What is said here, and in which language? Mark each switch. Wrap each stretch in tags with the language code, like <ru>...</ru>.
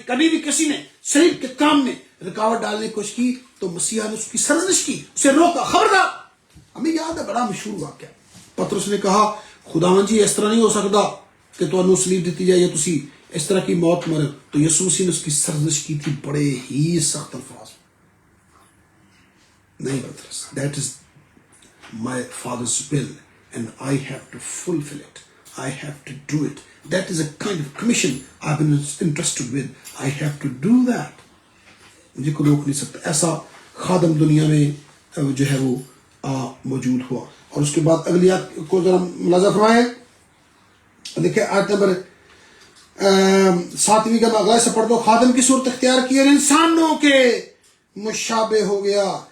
<ur>کبھی بھی کسی نے شریف کے کام میں رکاوٹ ڈالنے کی کوشش کی تو مسیح نے اس کی سرزنش کی, اسے روکا. خبردار, ہمیں یاد ہے بڑا مشہور واقعہ. پطرس نے کہا خداوند جی اس طرح نہیں ہو سکتا کہ تمہیں سلیب دیتی جائے یا تسی اس طرح کی موت مرے. تو یسوع مسیح نے اس کی سرزنش کی تھی بڑے ہی سخت الفاظ میں. نہیں پطرس,</ur> <en>that is my father's will and I have to fulfill it, I have to do it. That is a kind of commission I've been entrusted with, I have to do that.</en> <ur>مجھے کوئی روک نہیں سکتا. ایسا خادم دنیا میں جو ہے وہ موجود ہوا. اور اس کے بعد اگلی آیت کو ذرا ملاحظہ فرمائیں. دیکھیں آیت نمبر 7 کا اگلا سے پڑھ دو. خادم کی صورت اختیار کی اور انسانوں کے مشابہ ہو گیا.</ur>